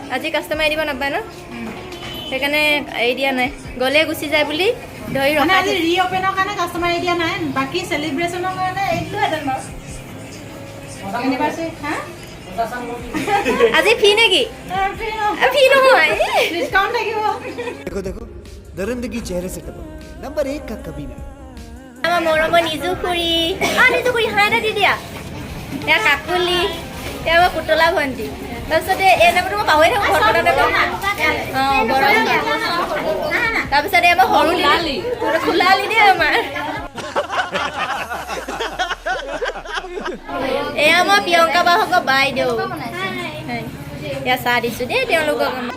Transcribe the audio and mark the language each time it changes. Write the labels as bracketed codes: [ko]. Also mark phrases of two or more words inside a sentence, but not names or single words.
[as] সেইকাৰণে এৰি দিয়া নাই গ'লে গুচি যায় বুলি ধৰি ৰখা আজি ৰিঅ'পেনৰ কাৰণে কাষ্টমাৰ এৰি দিয়া নাই বাকী চেলিব্ৰেশ্যনৰ কাৰণে এৰিলোহেঁতেন বাৰু আজি ফি নেকি ফি নহয় ডিছকাউণ্ট থাকিব [hi] देखो दरिंदगी चेहरे से टपक नंबर 1 का कबीना [as] আমাৰ মৰমৰ নিজু খুৰী হাঁহ এটা দি দিয়া এয়া কাকুলি এয়া আমাৰ পুতলা ভণ্টি তাৰপিছতে এই নামটো মই পাহৰি থাকোঁ তাৰপিছতে আমাৰ সৰু লালি খোলালি দেই আমাৰ এয়া মই প্ৰিয়ংকা বাহঁতৰ বাইদেউ এয়া চাহ দিছোঁ দেই তেওঁলোকক